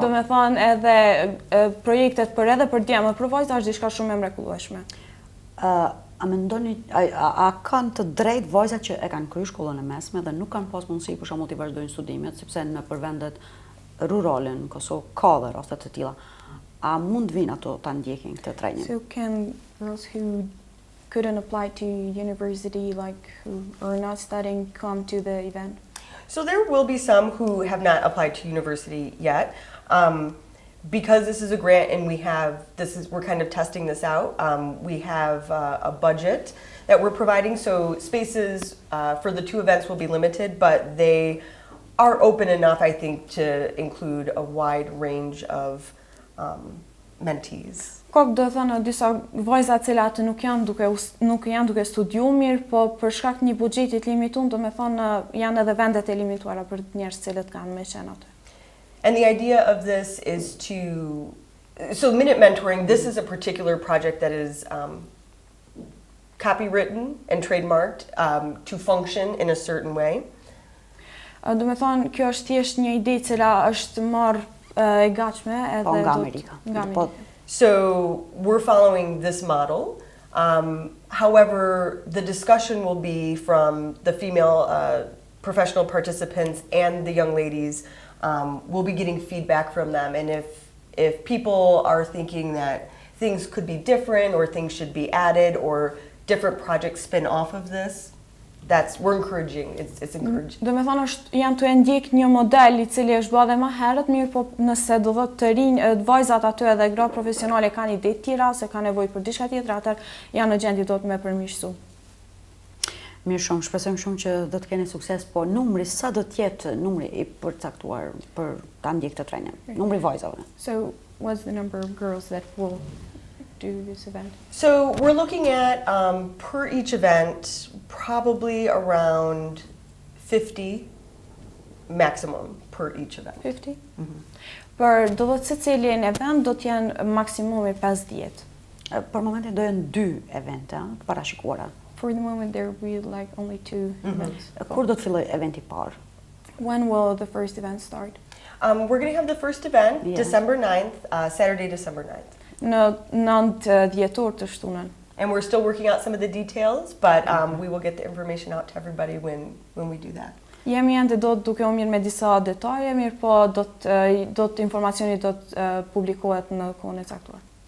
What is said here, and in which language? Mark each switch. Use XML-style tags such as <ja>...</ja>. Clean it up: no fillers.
<sq>do me thonë edhe projektet për edhe për djemë për vajza është diçka shumë e mrekullueshme. A mendoni, a kanë të drejtë vajzat që e kanë kryer shkollën e mesme dhe nuk kanë pas mundësi për shembull të vazhdojnë studimet, sepse në përvendet rurale në Kosovë ka dhe raste të tilla. A mund vinë ato ta ndjekin këtë trajnim?</sq> <en>So can girls who couldn't apply to university, like who are not studying, come to the event? So there will be some who have not applied to university yet. Because this is a grant and we're kind of testing this out, we have a budget that we're providing, so spaces for the 2 events will be limited, but they are open enough, I think, to include a wide range of mentees.</en> <sq>Kok do thënë disa vajza të cilat nuk janë duke studiu mirë, po për shkak të një buxheti të limituar, do me thonë janë edhe vendet e limituara për njerëz të cilët kanë me qenë aty.</sq> <en>And the idea of this is so Minute Mentoring, this is a particular project that is copywritten and trademarked to function in a certain way.</en> <sq>Do me thonë, kjo është thjesht një ide e cila është marrë e gatshme edhe nga Amerika.</sq> <en>So we're following this model. However, the discussion will be from the female professional participants and the young ladies. We'll be getting feedback from them, and if people are thinking that things could be different or things should be added or different projects spin off of this, we're encouraging. It's encouraging.</en> <sq>Do me thonë janë të ndjek një model i cili është bërë dhe më herët, mirë po nëse do thotë të rinj, vajzat aty edhe gra profesionale kanë ide të tjera ose kanë nevojë për diçka tjetër, atëherë janë në gjendje do të me përmirësu. Mirë shumë, shpresojmë shumë që do të keni sukses, po numri sa do të jetë numri i përcaktuar për ta ndjek këtë trajnim? Numri vajzave.</sq> <en>So what's the number of girls that will do this event? So we're looking at per each event probably around 50 maximum per each event. 50?</en> <sq>Për do të secili në event do të jenë maksimumi 50. Për momentin do jenë 2 evente të parashikuara.</sq> <en>For the moment there will be like only 2 events.</en> <sq>Kur do të filloj eventi i parë? When will the first event start?</sq> <en>We're going to have the first event December 9th, Saturday, December 9th.</en> <sq>Në 9 dhjetor të shtunën.</sq> <en>And we're still working out some of the details, but we will get the information out to everybody when we do that.</en> <sq>Jemi ende do të duke u mirë me disa detaje, mirë po do të informacioni do të publikohet në kohën e caktuar.</sq>